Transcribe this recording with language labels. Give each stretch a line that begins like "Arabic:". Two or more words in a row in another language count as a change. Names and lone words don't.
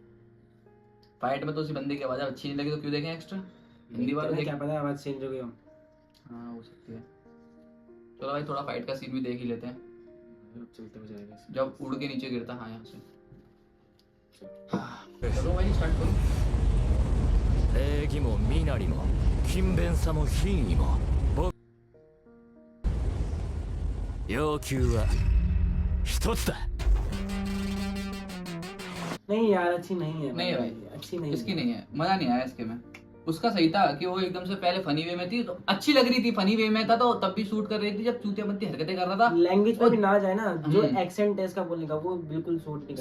Hindi: फाइट में तो उसी बंदे की आवाज अच्छी नहीं लगी तो क्यों देखें एक्स्ट्रा। हिंदी वाले देख क्या पता आवाज चेंज हो गई हो। हाँ हो सकती है। चलो भाई थोड़ा फाइट का सीन भी देख ही लेते हैं चलते हो जाएगा जब उड़ के नीचे गिरता। हाँ यहाँ से चलो भाई स्टार्ट करो।
Japanese: 礼儀も身なりも勤勉さも品位も僕要求は一つだ。
Hindi: नहीं यार अच्छी नहीं है। नहीं भाई अच्छी नहीं इसकी नहीं है, मजा नहीं आया इसके में। उसका सही था कि वो एकदम से पहले
English: funny way
Hindi: में थी तो अच्छी लग रही थी,
English: funny way
Hindi: में था तो तब भी शूट कर रही थी जब चूतियापंती हरकतें कर रहा था। लैंग्वेज पे भी ना जाए ना, जो एक्सेंट है इसका बोलने का वो बिल्कुल सूट नहीं